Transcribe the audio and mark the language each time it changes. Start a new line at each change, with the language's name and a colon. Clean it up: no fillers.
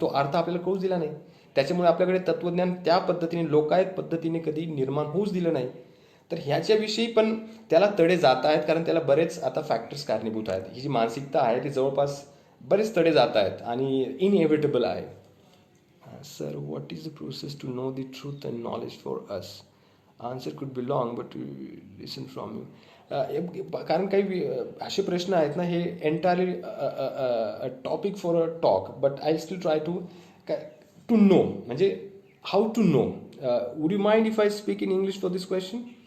Marathi: तो अर्थ आपल्याला कळूच दिला नाही. त्याच्यामुळे आपल्याकडे तत्वज्ञान त्या पद्धतीने, लोकायत पद्धतीने कधी निर्माण होऊच दिलं नाही. तर ह्याच्याविषयी पण त्याला तडे जात आहेत, कारण त्याला बरेच आता फॅक्टर्स कारणीभूत आहेत. ही जी मानसिकता आहे ती जवळपास बरेच तडे जात आहेत आणि इनएव्हिटेबल आहे.
English: Sir, what is the process to know the truth and knowledge for us? Answer could be long, but listen from you.
Marathi: कारण काही असे प्रश्न आहेत ना,
English: हे entirely topic for a talk, but I still try to know, म्हणजे how to know. Would you mind if I speak in English for this question?